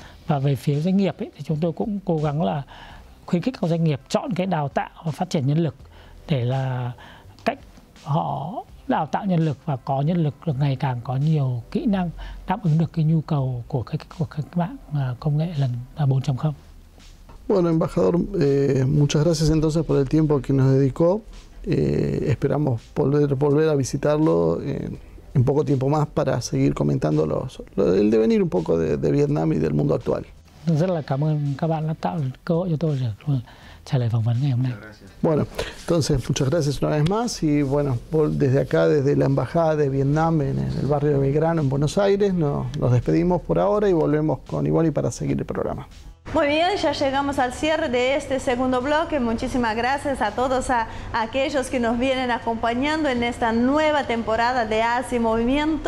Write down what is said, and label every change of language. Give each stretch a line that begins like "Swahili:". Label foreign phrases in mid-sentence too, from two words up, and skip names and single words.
Vietnamese: Và về phía doanh nghiệp ấy, thì chúng tôi cũng cố gắng là khuyến khích các doanh nghiệp chọn cái đào tạo và phát triển nhân lực để là cách họ đào tạo nhân lực và có nhân lực được ngày càng có nhiều kỹ năng đáp ứng được cái nhu cầu của các mạng công nghệ lần 4.0.
Spanish: Bueno, embajador, muchas gracias entonces por el tiempo que nos dedicó. Esperamos volver a visitarlo en poco tiempo más para seguir comentando el devenir un poco de Vietnam y del mundo actual.
Vietnamese: Rất là cảm ơn các bạn đã tạo cơ hội cho tôi để trả lời phỏng vấn ngày hôm nay.
Spanish: Bueno, entonces muchas gracias una vez más y bueno, desde acá, desde la Embajada de Vietnam en el barrio de Belgrano, en Buenos Aires, nos despedimos por ahora y volvemos con Ivonne para seguir el programa. Muy bien, ya llegamos al cierre de este segundo bloque. Muchísimas gracias a todos aquellos que nos vienen acompañando en esta nueva temporada de Hace Movimiento.